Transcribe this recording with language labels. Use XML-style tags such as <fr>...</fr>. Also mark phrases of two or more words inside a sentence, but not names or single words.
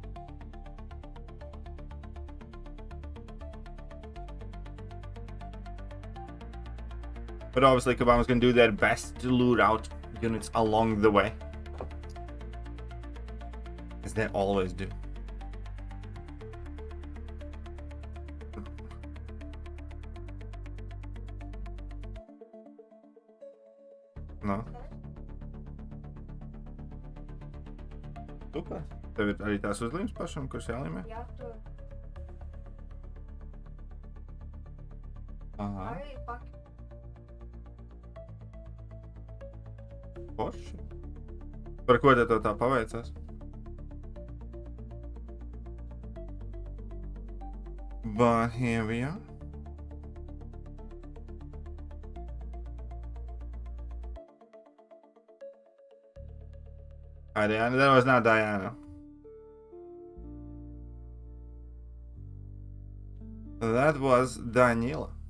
<en>But obviously Kabama's gonna do their best to lure out units along the way. As they always do. No.</en> <lv>Super. Arī tās uzlīmes pašam, kurš jālīmē? Jā, tu. Aha. Arī paki. Forši. Par ko te tā paveicās?</lv> <en>But here we are. Hi, Diana. That was not Diana. That was Daniela.</en>